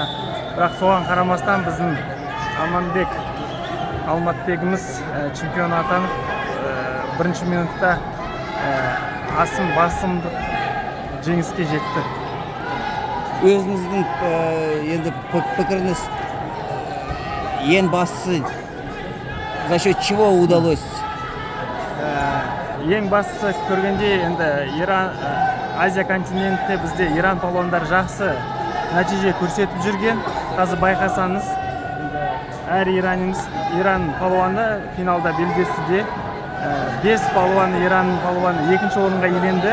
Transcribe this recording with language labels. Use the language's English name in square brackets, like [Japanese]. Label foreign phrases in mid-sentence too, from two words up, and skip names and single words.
[Kazakh] Бірақ соған қарамастан біздің Алматбегіміз чемпион атанып, бірінші минутта басымдық жеңіске жетті. Өзіңіздің енді пікіріңіз ең бастысы [Russian] за счет чего удалось? [Kazakh] Ең бастысы көргенде енді Азия континентте бізде Иран палуандар жақсы нәтиже көрсетіп жүрген. Қазір байқасаңыз, әр Иран палуаны финалда белдесуде. 5 палуаны Иран палуаны екінші орынға иеленді.